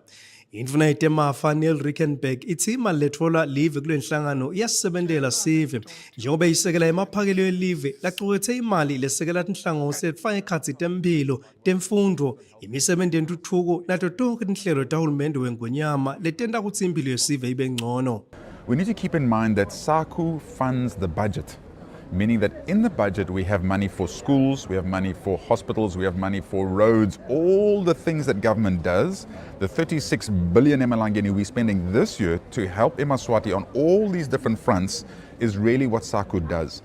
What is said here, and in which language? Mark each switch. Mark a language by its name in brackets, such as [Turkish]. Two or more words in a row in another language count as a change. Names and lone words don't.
[Swati] Indvuna itemafa Neil Rickenberg ithi imali letfola live kule nhlangano iyasebentela sive njengoba isekela emaphakelo elive laqukethe imali lesekela tinhlangosi letfaka ekhatsi temphilo, temfundo, imisebenti yentuthuko nato tonke tinhlelo tahulumende weNgwenyama letenta kutsi impilo yesive ibe ngcono. [English] We need to keep in mind that SACU funds the budget, meaning that in the budget we have money for schools, we have money for hospitals, we have money for roads, all the things that government does. The 36 billion emalangeni we're spending this year to help eMaswati on all these different fronts is really what SACU does.